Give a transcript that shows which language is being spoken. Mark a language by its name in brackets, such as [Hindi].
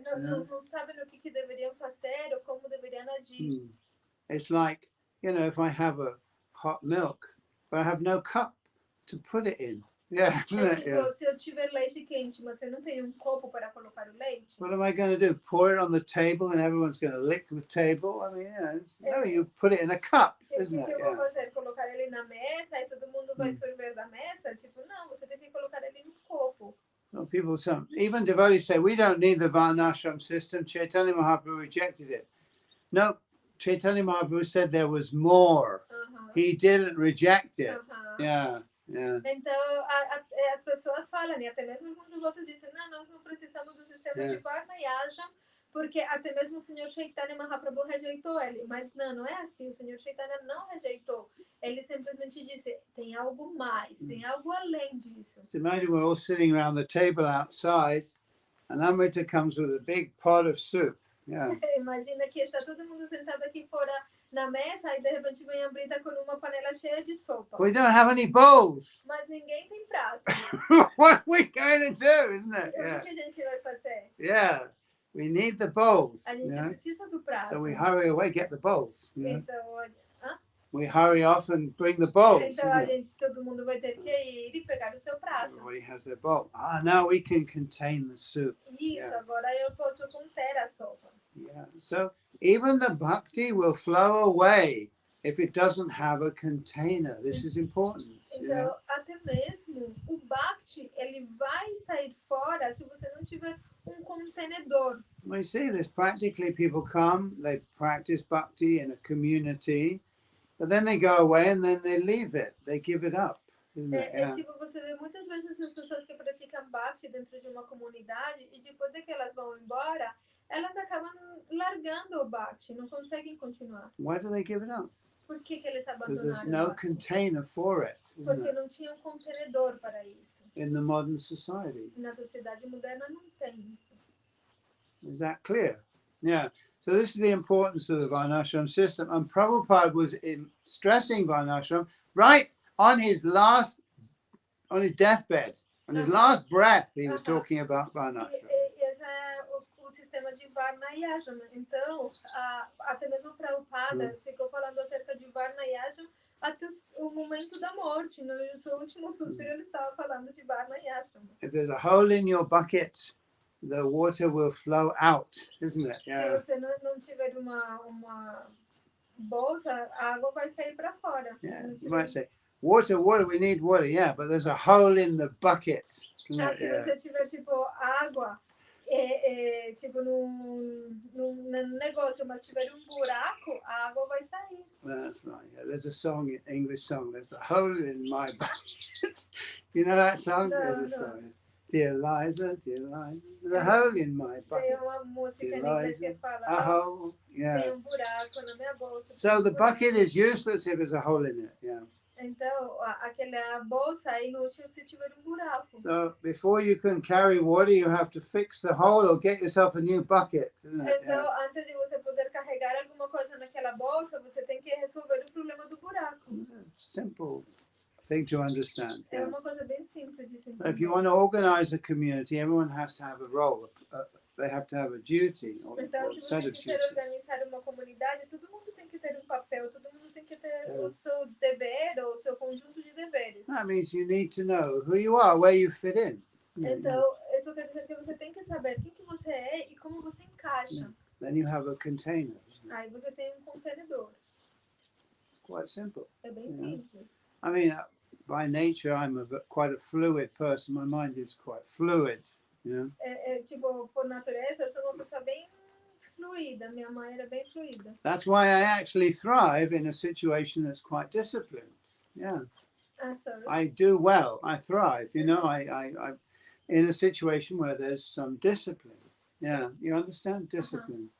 [Portuguese] Não sabem o que deveriam fazer ou como deveriam agir. [English] It's like, you know, if I have a hot milk, but I have no cup to put it in. Yeah. [Portuguese] Se eu tiver leite quente, mas eu não tenho copo para colocar o leite. [English] What am I going to do? Pour it on the table and everyone's going to lick the table? I mean, no, you put it in a cup, isn't it? [Portuguese] O que eu vou fazer? Colocar ele na mesa e todo mundo vai sorver da mesa? Tipo, não, você tem que colocar ele no copo. [English] Well, people, even devotees say, we don't need the Varnashram system. Chaitanya Mahaprabhu rejected it. No, Chaitanya Mahaprabhu said there was more. He didn't reject it. Yeah. [Portuguese] Então, as pessoas falam, e até mesmo alguns outros dizem, não, nós não precisamos do sistema de Varna Yajam, porque até mesmo o Senhor Chaitanya Mahaprabhu rejeitou ele. Mas não é assim, o Senhor Chaitanya não rejeitou. Ele simplesmente disse, tem algo mais, tem algo além disso. [English] So imagine we're all sitting around the table outside, and Amrita comes with a big pot of soup. Yeah. [Portuguese] Imagina que está todo mundo sentado aqui fora na mesa e de repente vem a Brita com uma panela cheia de sopa. [English] We don't have any bowls. [Portuguese] Mas ninguém tem prato. [English] What are we going to do, isn't it? [Portuguese] O que a gente vai fazer? [English] Yeah. We need the bowls. [Portuguese] A gente precisa do prato. [English] So we hurry away, get the bowls. [Portuguese] Então, [English] we hurry off and bring the bowls. [Portuguese] Então todo mundo vai ter que ir e pegar o seu prato. [English] Everybody has their bowl. Now we can contain the soup. [Portuguese] Isso, agora eu posso conter a sopa. [English] Yeah. So even the bhakti will flow away if it doesn't have a container. This is important. [Portuguese] Então, até mesmo o bhakti, ele vai sair fora se você não tiver contenedor. [English] We see this practically. People come, they practice bhakti in a community, but then they go away and then they leave it. They give it up. [Portuguese] Tipo, você vê muitas vezes as pessoas que praticam bhakti dentro de uma comunidade e depois de que elas vão embora, elas acabam largando o bhakti, não conseguem continuar. [English] Why do they give it up? [Portuguese] Por que eles abandonaram? [English] Because there's no container for it. [Portuguese] Porque não tinha contenedor para isso. [English] In the modern society. [Portuguese] Na sociedade moderna não tem isso. [English] Is that clear? Yeah. So this is the importance of the Varnashram system. And Prabhupada was stressing Varnashram right on his deathbed, on his last breath. He was talking about Varnashram. [Portuguese] Esse é o sistema de Varna Yajam. Então, até mesmo Prabhupada ficou falando acerca de Varna Yajam até o momento da morte. No seu último suspiro, ele estava falando de Varna Yajam. [English] If there's a hole in your bucket, the water will flow out, isn't it? Yeah. [Portuguese] Se você não tiver uma bolsa, a água vai cair para fora. [English] Yeah. You might say, water, we need water, yeah, but there's a hole in the bucket. [Portuguese] Se [English] Yeah. [Portuguese] você tiver, tipo, água, tipo, num negócio, mas tiver buraco, a água vai sair. [English] That's right. Yeah. There's a song, English song. There's a hole in my bucket. You know that song? No, There's a no. song. Dear Liza, there's a hole in my bucket. [Portuguese] Tem uma música em inglês que fala, [English] a hole. Yeah. [Portuguese] tem buraco na minha bolsa. [English] So the bucket is useless if there's a hole in it. Yeah. [Portuguese] Então, aquela bolsa é inútil se tiver buraco. [English] So before you can carry water, you have to fix the hole or get yourself a new bucket, isn't it? [Portuguese] Então, antes de você poder carregar alguma coisa naquela bolsa, você tem que resolver o problema do buraco. [English] Simple thing to understand. [Portuguese] É uma coisa bem simples de se entender. [English] If you want to organize a community, everyone has to have a role. They have to have a duty or [Portuguese] Então, [English] a [Portuguese] se [English] set [Portuguese] você [English] of [Portuguese] quiser [English] duties. [Portuguese] organizar uma comunidade, todo mundo tem que ter um papel, todo mundo tem que ter o seu dever ou o seu conjunto de deveres. [English] That means you need to know who you are, where you fit in. [Portuguese] Então, isso quer dizer que você tem que saber quem que você é e como você encaixa. [English] Then you have a container. [Portuguese] Aí você tem um contenedor. [English] It's quite simple. [Portuguese] É bem simples. [English] I mean, by nature, I'm quite a fluid person. My mind is quite fluid. You know? [Portuguese] Tipo, por natureza, eu sou uma pessoa bem fluida. Minha mãe era bem fluida. [English] That's why I actually thrive in a situation that's quite disciplined. Yeah. Sorry. I do well. I thrive. You know, I in a situation where there's some discipline. Yeah, you understand discipline.